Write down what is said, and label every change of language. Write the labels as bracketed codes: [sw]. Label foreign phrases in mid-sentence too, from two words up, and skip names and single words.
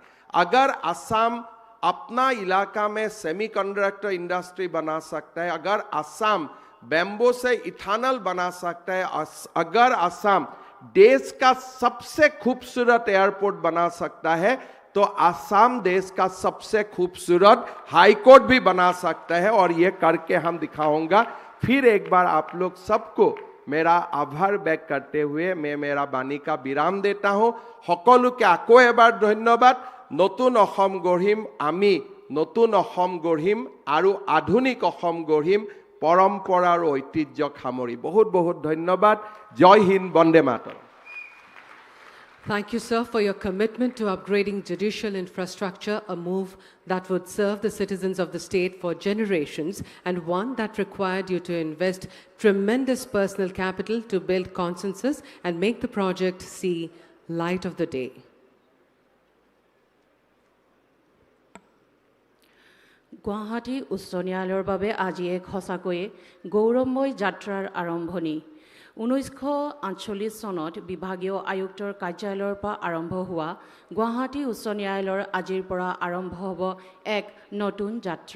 [hi] अगर असम अपना इलाका में [en] semiconductor industry [hi] बना सकता है, अगर असम बैम्बो से इथानल बना सकता है, अगर असम देश का सबसे खूबसूरत एयरपोर्ट बना सकता है, तो असम देश का सबसे खूबसूरत [en] High Court [hi] भी बना सकता है और ये करके हम दिखाऊंगा। फिर एक बार आप लोग सबको मेरा आभार व्यक्त करते हुए मैं मेरा बाणी का विराम देता हूँ। [as] সকলোকে আকৌ এবাৰ ধন্যবাদ। নতুন অসম গঢ়িম আমি, নতুন অসম গঢ়িম আৰু আধুনিক অসম গঢ়িম পৰম্পৰাৰ ঐতিহ্যক সামৰি। বহুত বহুত ধন্যবাদ। [hi] जय हिंद, [as] বন্দে মাতৰম। [en] Thank you, sir, for your commitment to upgrading judicial infrastructure, a move that would serve the citizens of the state for generations, and one that required you to invest tremendous personal capital to build consensus and make the project see light of the day. [as] গুৱাহাটী উচ্চ ন্যায়ালয়ৰ বাবে আজি এক সঁচাকৈয়ে গৌৰৱময় যাত্ৰাৰ আৰম্ভণি। 1948 চনত বিভাগীয় আয়ুক্তৰ কাৰ্যালয়ৰ পৰা আৰম্ভ হোৱা গুৱাহাটী উচ্চ ন্যায়ালয়ৰ আজিৰ পৰা আৰম্ভ হ'ব এক নতুন যাত্ৰা।